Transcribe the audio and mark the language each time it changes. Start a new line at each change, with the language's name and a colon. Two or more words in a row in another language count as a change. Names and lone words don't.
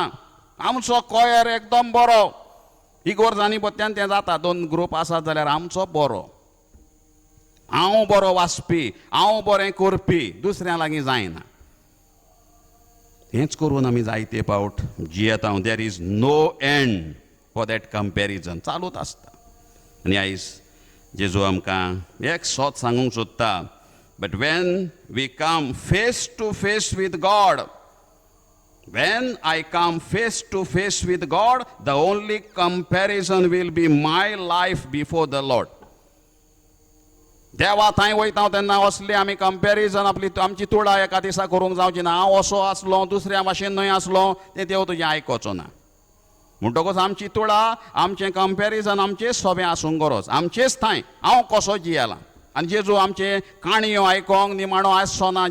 Konkani: आमचो कोयर एकदम बरो. इगोर्जांनी बत्त्यान तें जाता, 2 ग्रूप आसात जाल्यार आमचो बरो. हांव बरो वाचपी, हांव बरें करपी, दुसऱ्या लागीं जायना. हेंच करून आमी जायते फावट जियेता.
English: There is no end for that comparison.
Konkani: चालूच आसता. आनी आयज जेजू आमकां एक सोत सांगूंक सोदता.
English: But when we come face to face with God, when I come face to face with God, the only comparison will be my life before the Lord.
Konkani: देवा थंय वयता तेन्ना असले आमी कंपॅरिजन आमची तुळा एका दिसा करूंक जावची ना. हांव असो आसलो, दुसऱ्या भाशेन न्हय आसलो, तें देव तुजें आयकोचो ना. म्हणटकूच आमची तुळा, आमचें कंपॅरिजन आमचेच सोबें आसूंक गरज. आमचेच थंय हांव कसो जियेला. आनी जेजू आमचे काणयो आयकोंक निमाणो आसचो ना.